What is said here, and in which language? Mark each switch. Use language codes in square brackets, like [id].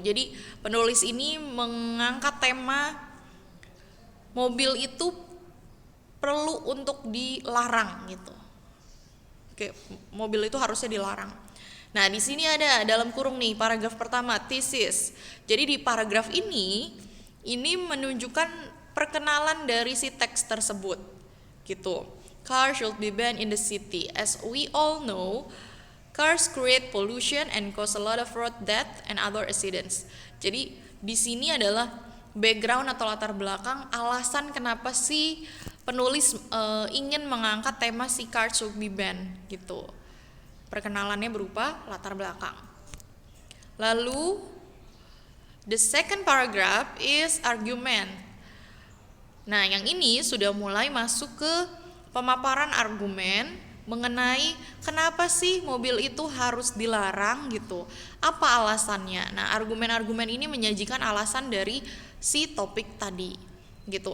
[id] Jadi penulis ini mengangkat tema mobil itu perlu untuk dilarang gitu. Oke, mobil itu harusnya dilarang. Nah, di sini ada dalam kurung nih paragraf pertama thesis. Jadi di paragraf ini menunjukkan perkenalan dari si teks tersebut gitu. [en] Cars should be banned in the city. As we all know, cars create pollution and cause a lot of road death and other accidents. [id] Jadi di sini adalah background atau latar belakang alasan kenapa si penulis ingin mengangkat tema si [en] cars should be banned [id] gitu. Perkenalannya berupa latar belakang. Lalu [en] the second paragraph is argument. [id] Nah, yang ini sudah mulai masuk ke pemaparan argumen mengenai kenapa sih mobil itu harus dilarang gitu. Apa alasannya? Nah, argumen-argumen ini menyajikan alasan dari si topik tadi gitu.